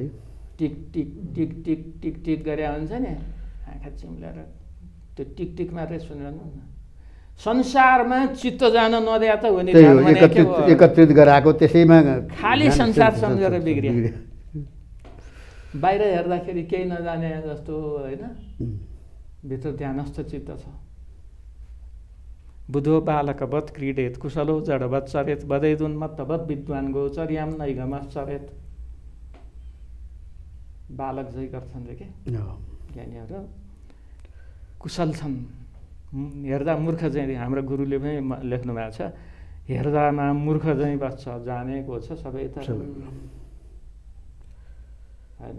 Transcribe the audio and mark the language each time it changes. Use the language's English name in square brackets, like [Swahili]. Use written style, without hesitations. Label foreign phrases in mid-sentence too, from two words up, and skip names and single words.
[Nepali] टिक टिक टिक टिक टिक टिक गरे हुन्छ नि, आँखा चिम्लेर त्यो टिक टिक मात्रै सुनिरहनु न। संसारमा चित्त जान नदिया त हो नि, एकत्रित गराएको त्यसैमा खाली संसार सम्झेर बिग्रियो। बाहिर हेर्दाखेरि केही नजाने जस्तो होइन, भित्र ध्यानस्थ चित्त छ। [Sanskrit] बुधो बालकवत क्रीडेत कुशलो जडवत चरेत बदैदुन्मत्तवत विद्वान गोचर्याम नैगमश्चरेत। [Nepali] बालक जै गर्छन् रे के ज्ञानीहरू, कुशल छन्, हेर्दा मूर्ख चाहिँ, हाम्रो गुरुले पनि लेख्नु भएको छ, हेर्दामा मूर्ख चाहिँ बस्छ, जानेको छ सबै त होइन।